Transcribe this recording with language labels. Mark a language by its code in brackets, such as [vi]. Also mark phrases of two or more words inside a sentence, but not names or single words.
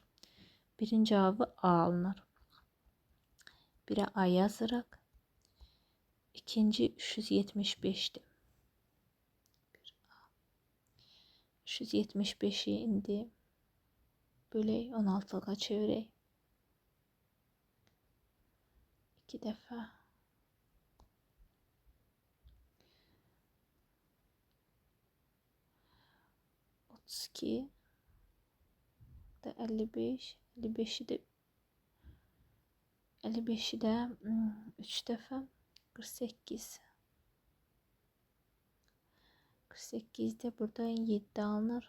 [az] Birin cavabı A alınır. 1'ə A yazırıq. İkinci 375'dir. 375'i indi bölək 16'ya çevirək. [tr] 2 defa 32 da 55 55'i de 3 defa 48 48'de buradan 7 alınır.